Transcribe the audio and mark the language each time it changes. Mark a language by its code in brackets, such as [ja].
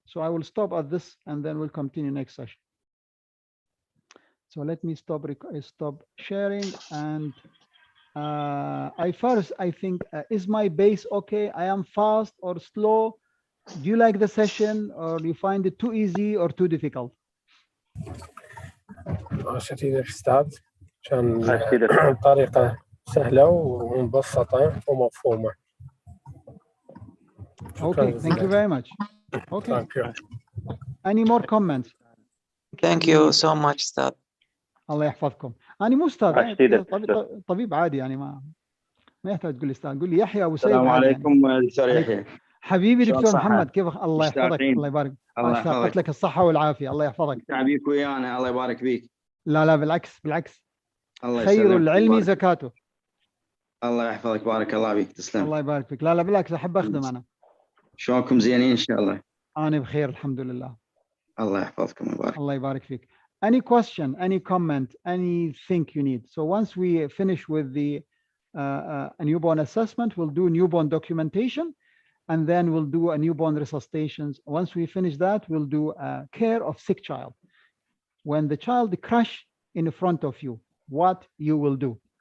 [en] So I will stop at this and then we'll continue next session. So let me stop sharing. And I think, is my base okay? I am fast or slow? Do you like the session, or do you find it too easy or too difficult? [ar] شكرا أستاذ، كان طريقة سهلة ومبسطة ومفهومة. [en] Okay, thank you very much. Okay. Thank you. Any more comments? Thank you so much, Ustad. [ar] الله يحفظكم. أنا مو أستاذ، طبيب عادي يعني ما يحتاج تقول لي أستاذ، قول لي يحيى أبو سيد. السلام عليكم دكتور يحيى. حبيبي دكتور محمد، كيف الله يحفظك؟ الله يبارك. اشتقت لك الصحة والعافية، الله يحفظك. تعبيك ويانا، الله يبارك فيك. لا بالعكس بالعكس. الله خير العلم زكاته. الله يحفظك، بارك الله فيك، تسلم. الله يبارك فيك. لا بالعكس، أحب أخدم أنا. شلونكم زينين إن شاء الله؟ أنا بخير الحمد لله. الله يحفظكم ويبارك. الله يبارك فيك. [en] Any question, any comment, anything you need. So once we finish with the newborn assessment, we'll do newborn documentation, and then we'll do a newborn resuscitations. Once we finish that, we'll do care of sick child. When the child crash in front of you, what you will do.